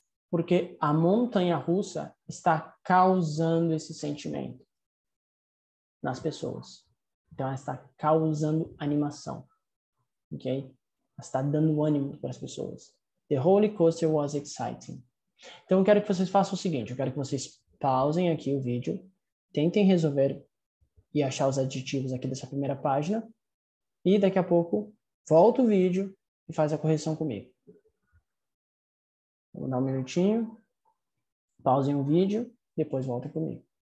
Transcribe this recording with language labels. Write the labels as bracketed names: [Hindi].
[Portuguese] Porque a montanha-russa está causando esse sentimento nas pessoas. Então, ela está causando animação. Ok? Ela está dando ânimo para as pessoas. [English] The roller coaster was exciting. [Portuguese] Então, eu quero que vocês façam o seguinte. Eu quero que vocês pausem aqui o vídeo. Tentem resolver e achar os adjetivos aqui dessa primeira página. E daqui a pouco, volta o vídeo e faz a correção comigo. Vou dar um minutinho. Pausem o vídeo. Depois voltem comigo.